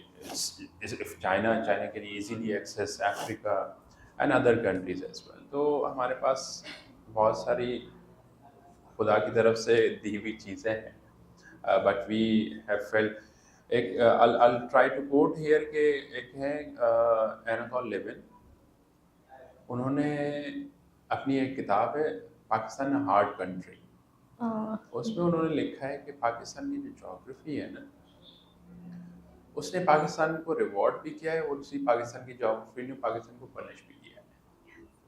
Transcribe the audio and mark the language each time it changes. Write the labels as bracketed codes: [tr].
[en] If China can easily access Africa and other countries as well. [ur] تو ہمارے پاس بہت ساری خدا کی طرف سے دی ہوئی چیزیں ہیں. [en] But we have felt I'll try to quote here [ur] کہ ایک ہے [en] Anatole Levin. [ur] انہوں نے اپنی ایک کتاب ہے پاکستان ہارڈ کنٹری، اس میں انہوں نے لکھا ہے کہ پاکستان کی جو جغرافی ہے نا اس نے پاکستان کو ریوارڈ بھی کیا ہے اور اسی پاکستان کی جغرافی نے پاکستان کو پنش بھی کیا ہے.